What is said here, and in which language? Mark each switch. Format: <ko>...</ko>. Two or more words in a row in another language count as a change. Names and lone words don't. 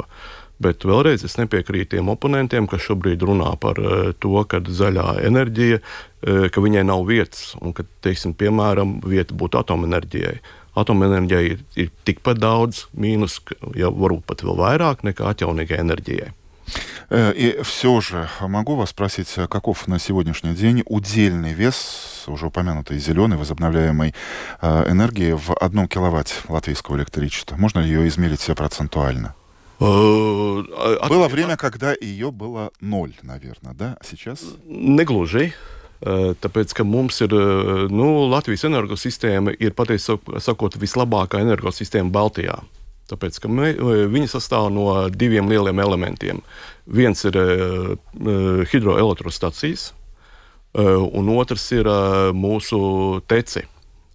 <lv>Bet vēlreiz es nepiekrītu tiem oponentiem, kas šobrīd runā par to, ka zaļā enerģija, ka viņai nav vietas un ka, piemēram, vieta būtu atomenerģijai. Atomenerģijai ir tikpat daudz mīnus, ja varbūt pat vēl vairāk nekā atjaunīgai enerģijai.</lv> <ru>И все же могу вас спросить, каков на сегодняшний день удельный вес уже упомянутой зеленой возобновляемой энергии в 1 киловатт латвийского электричества? Можно ли ее измерить процентуально? Было время, когда ее было 0, наверное, да? А сейчас?</ru> <lv>Negluži. Tāpēc, ka mums ir, Latvijas energosistēma ir patiesi sakot vislabākā energosistēma Baltijā. Tāpēc, ka viņi sastāv no 2 lieliem elementiem. Viens ir hidroelektrostacijas, un otrs ir mūsu teci.</lv>